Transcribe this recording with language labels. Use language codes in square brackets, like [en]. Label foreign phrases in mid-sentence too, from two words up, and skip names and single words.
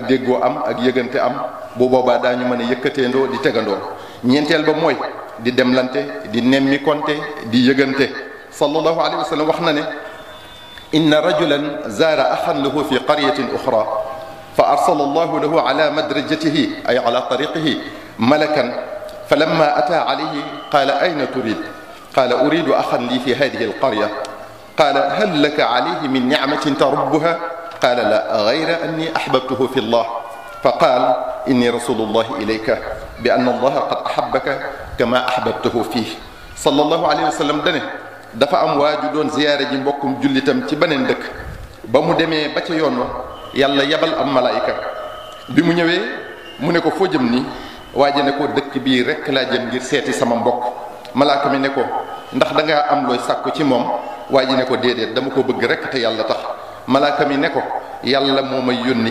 [wo] déggoo am ak yëgante am bu boobaa daañu mën a yëkkateendoo di tegandoo ñeenteel ba mooy di demlante di nemmi konte di yëgante [ar] صلى الله عليه وسلم [wo] wax na ne [ar] إن رجلا زار أخا له في قرية أخرى فأرسل الله له على مدرجته أي على طريقه ملكا فلما أتى عليه قال أين تريد قال أريد أخا لي في هذه القرية قال هل لك عليه من نعمة تربها قال لا غير أني أحببته في الله فقال إني رسول الله إليك بأن الله قد أحبك كما أحببته فيه صلى الله عليه وسلم [wo] dane dafa am waaju doon ziyaare ji mbokkum jullitam ci beneen dëkk ba mu demee ba ca yoon wa yàlla yebal am malaayika bi mu ñëwee mu ne ko foo jëm ni waaja ne ko dëkk bii rekk laa jëm ngir seeti sama mbokk malaaka mi ne ko ndax dangaa am looy sàkku ci moom waaji ne ko déedéet dama ko bëgg rekk te yàlla tax malaaka mi ne ko yàlla moo may yónni